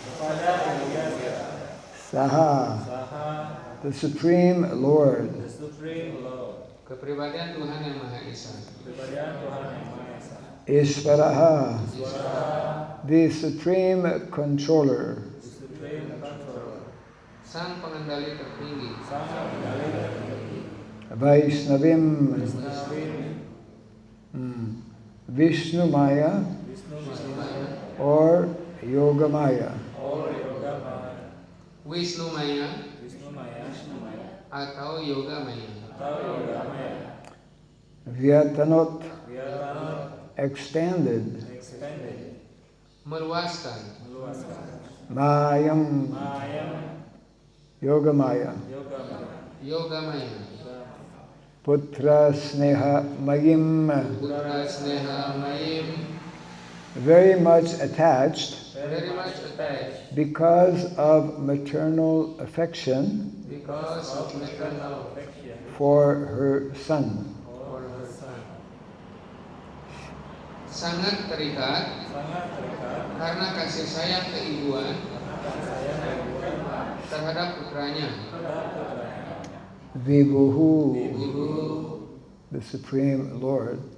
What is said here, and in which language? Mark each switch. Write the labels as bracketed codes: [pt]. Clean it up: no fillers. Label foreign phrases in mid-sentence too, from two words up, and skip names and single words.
[en] Saha, the Supreme Lord. [id] Kepribadian Tuhan yang Maha Esa. [en] Ishvaraha, the Supreme Controller. [id] Sang pengendali tertinggi. [en] Vaishnavim, Vishnu Maya or Yoga Maya. [id] Wisnu Maya atau Yoga Maya. [en] Vyatanot, extended. [id] Meluaskan. [en] Mayam, Yoga Maya. [id] Yoga Maya. [sa] पुत्र स्नेह मयीम्, पुत्र स्नेह मयीम्. [en] very much attached Very much attached. because of maternal affection Because of maternal affection for her son. for her son. [id] Sangat terikat karena kasih sayang keibuan terhadap putranya. [sa] Vibhuhu, [id] Ibu [en] the Supreme Lord.